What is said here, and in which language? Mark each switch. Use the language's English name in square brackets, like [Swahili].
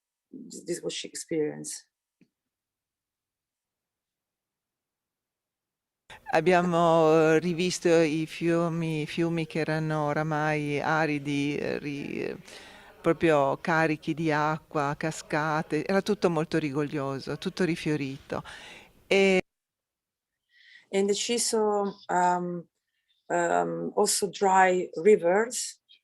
[English] This is what she experienced. [Italian] Abbiamo rivisto i fiumi che erano oramai aridi, proprio carichi di acqua, cascate, era tutto molto rigoglioso, tutto rifiorito. [English] And she saw also dry rivers.